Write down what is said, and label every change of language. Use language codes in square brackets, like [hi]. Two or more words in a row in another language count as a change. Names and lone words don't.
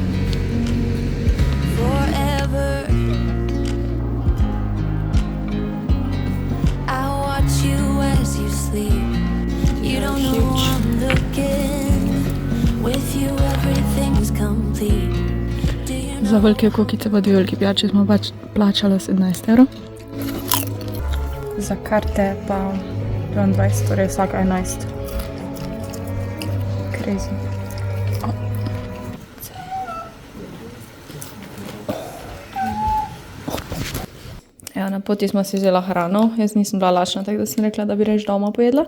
[en] Forever. I watch you as you sleep. You don't know I'm looking. With you everything's complete. Do you know [sl] Za velike kokice pa 2 velike pijače smo pač plačali 17 €. Za karte pa 22, torej vsaka 11. Crazy. Ja, na poti smo si vzela hrano, jaz nisem bila lačna, tako da sem rekla, da bi reč doma pojedla.